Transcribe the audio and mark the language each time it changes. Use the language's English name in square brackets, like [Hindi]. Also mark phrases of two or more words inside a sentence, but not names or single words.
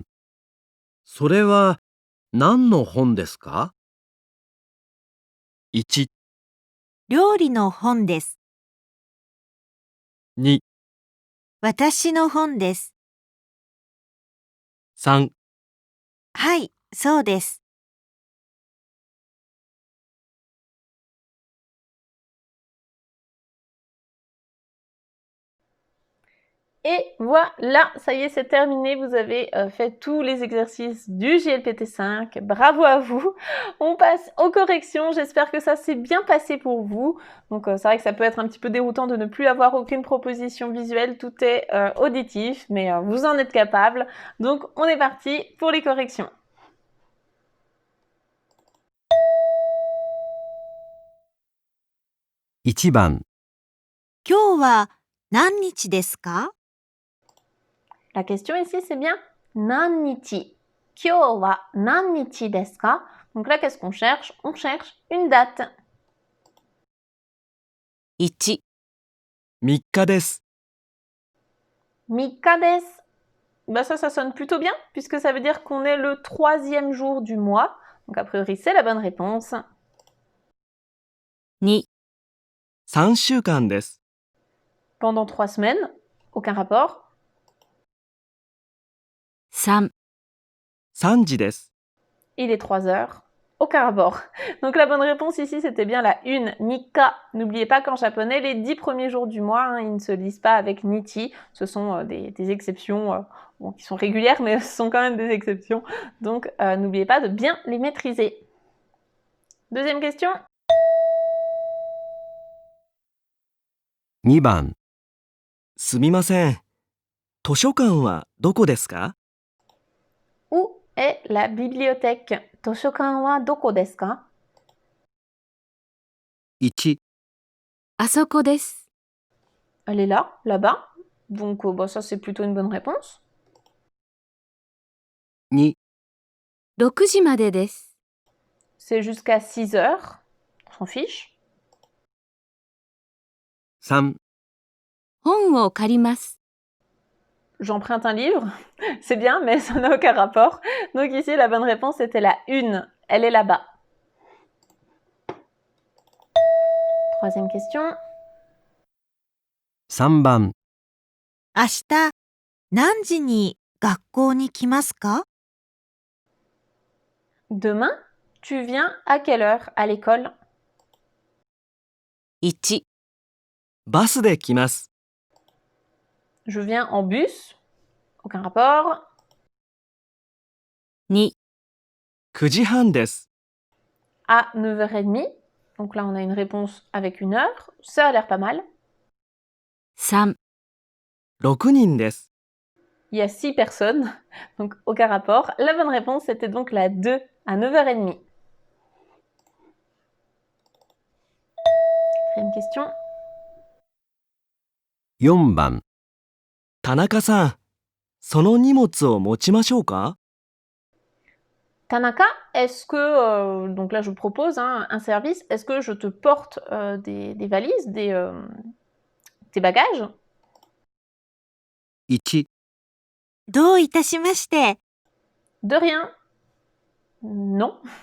[Japanese] それは何の本ですか？ 1、料理の本です。 2、私の本です。 3、はい、そうです。 [French] Et voilà, ça y est, c'est terminé. Vous avez fait tous les exercices du JLPT5. Bravo à vous. On passe aux corrections. J'espère que ça s'est bien passé pour vous. Donc, c'est vrai que ça peut être un petit peu déroutant de ne plus avoir aucune proposition visuelle. Tout est auditif, mais vous en êtes capable. Donc, on est parti pour les corrections. [Japanese] 1 番、今日は何日ですか？ [French] La question ici, c'est bien nannichi. [Japanese] 今日は何日ですか? [French] Donc là, qu'est-ce qu'on cherche? On cherche une date. [Japanese] 1、 3 日です。三日です. [French] Bah ça sonne plutôt bien, puisque ça veut dire qu'on est le 3e jour du mois. Donc a priori, c'est la bonne réponse. [Japanese] 2、 3 週間です。 [French] Pendant 3 semaines, aucun rapport. [Japanese] 3、 3 時です。 [French] Il est 3 heures. Aucun rapport. Donc la bonne réponse ici, c'était bien la 1, Mika. N'oubliez pas qu'en japonais, les 10 premiers jours du mois, ils ne se lisent pas avec Nichi. Ce sont des exceptions qui sont régulières, mais ce sont quand même des exceptions. Donc n'oubliez pas de bien les maîtriser. Deuxième question. [Japanese] 2 番、すみません。図書館はどこですか？ [French] Où est la bibliothèque? [Japanese] 図書館はどこですか? 1、あそこです。 [French] Elle est là, là-bas. Donc ça, c'est plutôt une bonne réponse. [Japanese] 2、 6 時までです。 [French] C'est jusqu'à 6 heures. On s'en fiche. [Japanese] 3、本を借ります。 [French] J'emprunte un livre. C'est bien, mais ça n'a aucun rapport. Donc ici, la bonne réponse était la 1. Elle est là-bas. Troisième question. [Japanese] 3 番、明日何時に学校に来ますか？ [French] Demain, tu viens à quelle heure à l'école? [Japanese] 1、バスで来ます。 [French] Je viens en bus. Aucun rapport. [Japanese] 2、 9 時半です。 [French] À 9h30. Donc là, on a une réponse avec une heure. Ça a l'air pas mal. [Japanese] 3、 6 人です。 [French] Il y a 6 personnes, donc aucun rapport. La bonne réponse, c'était donc la 2 à 9h30. Quatrième question. [Japanese] 4 番、田中さん、その荷物を持ちましょうか？ [French] Tanaka, est-ce que, donc là je propose un service, est-ce que je te porte des valises, tes bagages? [Japanese] 1、どういたしまして。 [French] De rien. Non.